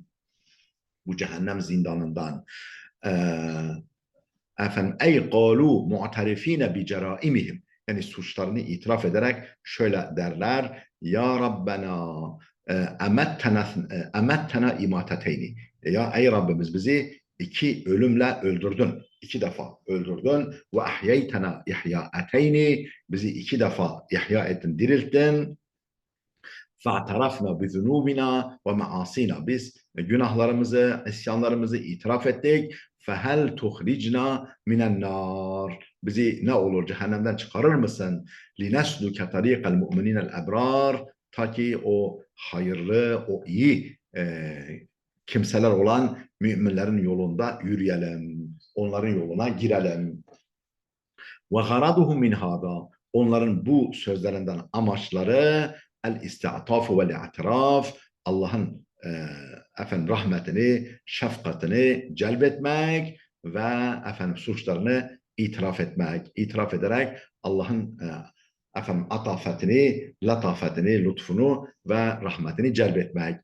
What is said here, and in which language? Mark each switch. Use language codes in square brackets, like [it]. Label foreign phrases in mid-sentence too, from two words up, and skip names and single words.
[tr] Bu cehennem zindanından. Efendim ey [ar] قالوا معترفين بجرائمهم, [tr] yani suçlarını itiraf ederek şöyle derler: [ar] يا ربنا أمتنا اثنتين, [tr] ya ey Rabbimiz bizi iki ölümle öldürdün, iki defa öldürdün. [ar] وأحييتنا اثنتين, [tr] bizi iki defa ihya ettin, dirilttin. [ar] فَاَعْتَرَفْنَا بِذُنُوبِنَا وَمَعَاسِينَا, [tr] biz günahlarımızı, isyanlarımızı itiraf ettik. [ar] فَهَلْ تُخْرِجْنَا مِنَ النَّارِ, [tr] bizi ne olur cehennemden çıkarır mısın? [ar] لِنَسْلُكَ طَرِيقَ الْمُؤْمِنِينَ الْاَبْرَارِ, [tr] ta ki o hayırlı, o iyi kimseler olan müminlerin yolunda yürüyelim, onların yoluna girelim. [ar] وَغَرَضُهُمْ مِنْ هَذَا, [tr] onların bu sözlerinden amaçları [ar] الاستعطاف والاعتراف, [tr] Allah'ın efendim rahmetini, şefkatini celbetmek ve efendim suçlarını itiraf etmek. İtiraf ederek Allah'ın efendim atafetini, latafetini, lütfunu ve rahmetini celbetmek.